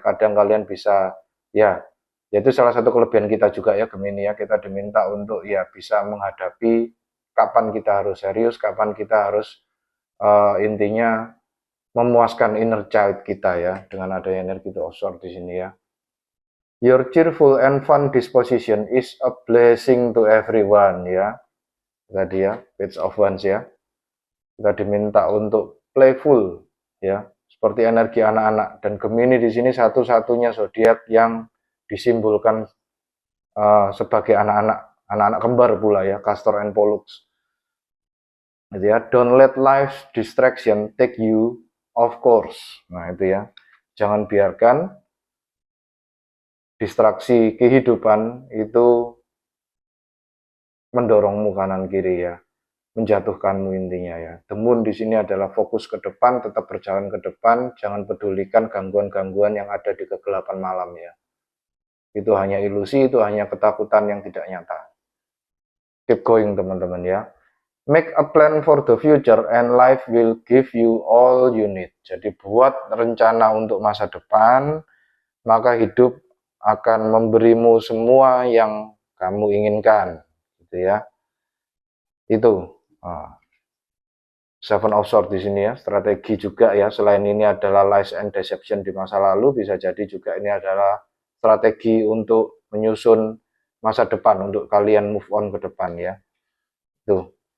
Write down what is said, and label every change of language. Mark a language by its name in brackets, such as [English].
[Indonesian] Kadang kalian bisa ya, yaitu salah satu kelebihan kita juga ya Gemini ya. Kita diminta untuk ya bisa menghadapi kapan kita harus serius, kapan kita harus intinya memuaskan inner child kita ya, dengan adanya energi of Swords di sini ya. [English] Your cheerful and fun disposition is a blessing to everyone ya. [Indonesian] Tadi ya, Page of Wands ya. Kita diminta untuk playful ya, seperti energi anak-anak, dan Gemini di sini satu-satunya zodiak yang disimbolkan sebagai anak-anak kembar pula ya, Castor and Pollux. [English] Gitu ya, don't let life's distraction take you off course. [Indonesian] Nah, itu ya. Jangan biarkan distraksi kehidupan itu mendorongmu kanan kiri ya, menjatuhkanmu intinya ya. The Moon di sini adalah fokus ke depan, tetap berjalan ke depan, jangan pedulikan gangguan-gangguan yang ada di kegelapan malam ya. Itu hanya ilusi, itu hanya ketakutan yang tidak nyata. [English] Keep going [Indonesian] teman-teman ya. Make a plan for the future and life will give you all you need. Jadi buat rencana untuk masa depan, maka hidup akan memberimu semua yang kamu inginkan. Gitu ya. Itu Seven of Swords di sini ya, strategi juga ya. Selain ini adalah [English] lies and deception [Indonesian] di masa lalu, bisa jadi juga ini adalah strategi untuk menyusun masa depan untuk kalian move on ke depan ya. Tuh.